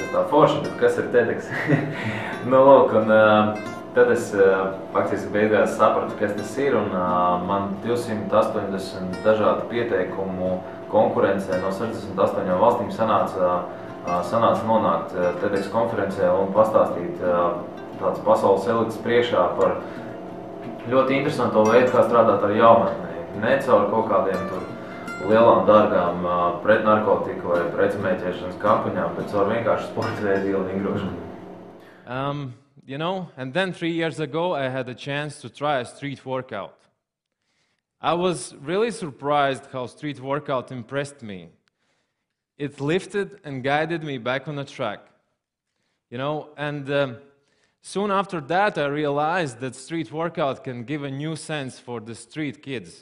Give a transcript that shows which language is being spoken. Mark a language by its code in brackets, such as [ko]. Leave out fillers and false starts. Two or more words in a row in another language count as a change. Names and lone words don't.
[lv] Es tā forši, bet kas ir TEDx? Tad es faktiski beigās sapratu, kas tas ir, un man 280 dažādu pieteikumu konkurencē no 68 valstīm sanāca nonākt TEDx konferencē un pastāstīt tāds pasaules elites priekšā par ļoti interesanto veidu, kā strādāt ar jaunatni. Ne caur kaut kādiem tur lielām, dārgām pret narkotiku vai pretsmēķēšanas kampaņām, bet caur vienkārši sporta veidu ielu vingrošanu. [en] You know, and then 3 years ago, I had a chance to try a street workout. I was really surprised how street workout impressed me. It lifted and guided me back on the track. You know, and soon after that, I realized that street workout can give a new sense for the street kids.